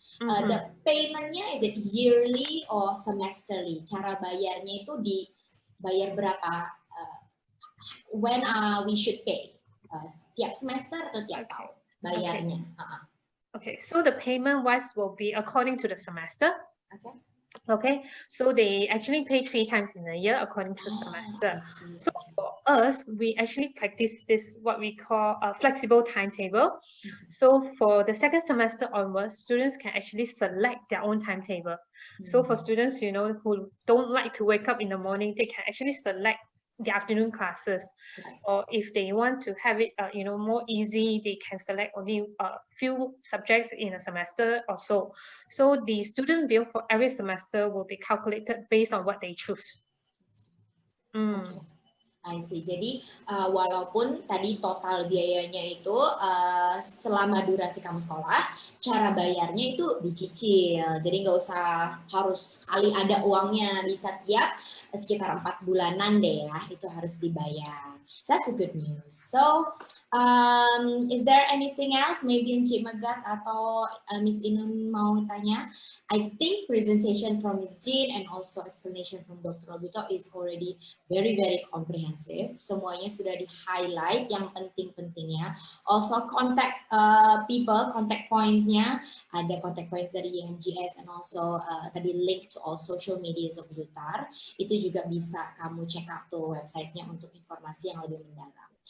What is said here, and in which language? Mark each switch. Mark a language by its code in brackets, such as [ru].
[en] The paymentnya is it yearly or semesterly? [id] Cara bayarnya itu dibayar berapa? [en] When we should pay? [id] Tiap semester atau tiap tahun bayarnya? [en] Okay, so the payment-wise will be according to the semester. Okay, so they actually pay 3 times in a year according to the semester. So for us, we actually practice this, what we call a flexible timetable. So for the second semester onwards, students can actually select their own timetable. So for students, who don't like to wake up in the morning, they can actually select the afternoon classes, or if they want to have it more easy, they can select only a few subjects in a semester or so. So the student bill for every semester will be calculated based on what they choose. I see. [id] Jadi walaupun tadi total biayanya itu selama durasi kamu sekolah, cara bayarnya itu dicicil. Jadi nggak usah harus sekali ada uangnya, bisa tiap sekitar 4 bulanan deh ya, itu harus dibayar. [en] So that's a good news. So is there anything else? [id] Maybe Encik Megat atau Miss Inun mau tanya? [en] I think presentation from Miss Jean and also explanation from Dr. Robito is already very, very comprehensive. [id] Semuanya sudah di-highlight yang penting-pentingnya. [en] Also contact people, contact points-nya. Ada contact points dari IMGS and also tadi link to all social medias of UTAR. [id] Itu juga bisa kamu check out tuh website-nya untuk informasi yang lebih mendalam.